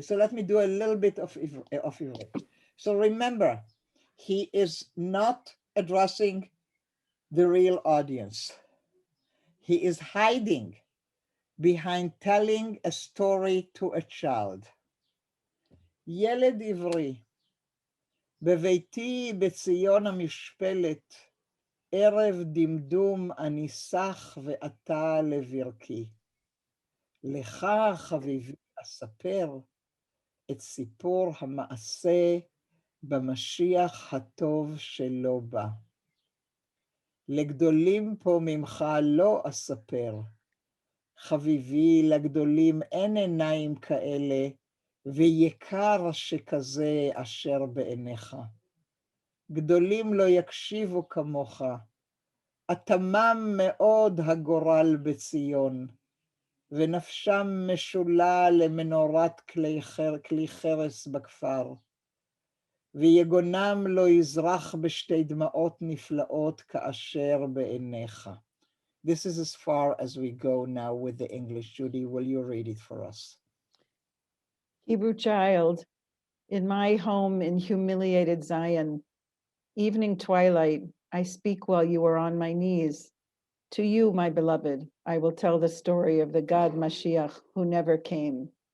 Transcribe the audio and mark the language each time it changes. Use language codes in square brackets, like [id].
[en] So let me do a little bit of Ivrit. So remember, he is not addressing the real audience. He is hiding behind telling a story to a child. [he] ילד עברי, בביתי בציון המשפלת, ערב דמדום אני שח ואתה לברכי. לך חביבי אספר את סיפור המעשה במשיח הטוב שלא בא. לגדולים פה ממך לא אספר, חביבי, לגדולים אין עיניים כאלה, ויקר שכזה אשר בעיניך. גדולים לא יקשיבו כמוך, אטמם מאוד הגורל בציון, ונפשם משולה למנורת כלי חרס בכפר, ויגונם לא יזרח בשתי דמעות נפלאות כאשר בעיניך. [en] This is as far as we go now with the English. Judy, will you read it for us? Hebrew child, in my home in humiliated Zion, evening twilight, I speak while you are on my knees. To you, my beloved, I will tell the story of the God Mashiach who never came.